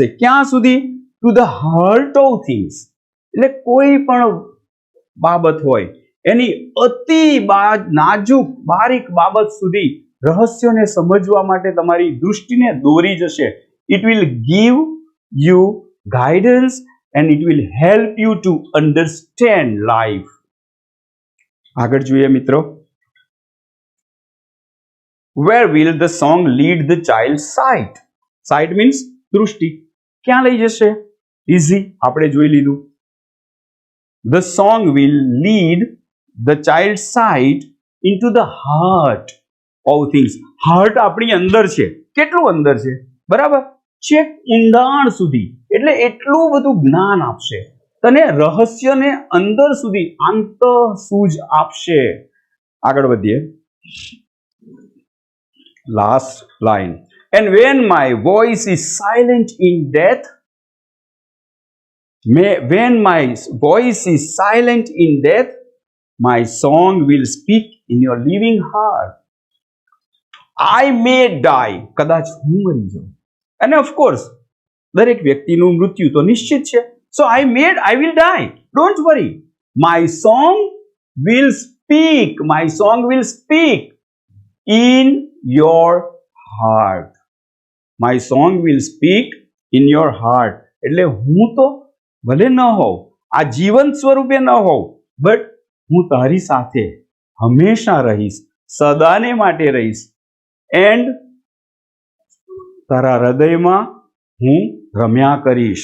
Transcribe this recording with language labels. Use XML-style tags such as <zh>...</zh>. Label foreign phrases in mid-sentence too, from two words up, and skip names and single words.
<gu>ક્યાં સુધી?</gu> <en>to the heart of things.</en> <gu>એટલે કોઈ પણ બાબત હોય એની અતિ નાજુક બારીક બાબત સુધી રહસ્યોને સમજવા માટે તમારી દૃષ્ટિને દોરી જશે.</gu> <en>It will give you guidance and it will help you to understand life.</en> <gu>આગળ જોઈએ મિત્રો.</gu> <en>Where will the song lead the child's sight? Sight means</en> <gu>દૃષ્ટિ. ક્યાં લઈ જશે? Easy, આપણે જોઈ લીધું.</gu> <en>The song will lead the child's sight into the heart of things.</en> <gu>Heart આપણી અંદર છે. કેટલું અંદર છે? બરાબર? છેક ઊંડાણ સુધી. એટલે એટલું બધું જ્ઞાન આપશે તને, રહસ્યને અંદર સુધી આંતરસૂઝ આપશે. આગળ વધીએ. લાસ્ટ લાઈન.</gu> <en>And when my voice is silent in death, when my voice is silent in death, my song will speak in your living heart. I may die.</en> <gu>કદાચ હું મરી જાઉં. અને</gu> <en>of course</en> <gu>દરેક વ્યક્તિનું મૃત્યુ તો નિશ્ચિત છે.</gu> <en>સો I will die. Don't worry. My song will speak. My song will speak in your heart. My song will speak in your heart.</en> <gu>એટલે હું તો ભલે ન હોઉં, આ જીવંત સ્વરૂપે ન હોઉં, બટ હું તારી સાથે હંમેશા રહીશ, સદાને માટે રહીશ. એન્ડ તારા હૃદયમાં હું રમ્યા કરીશ.</gu>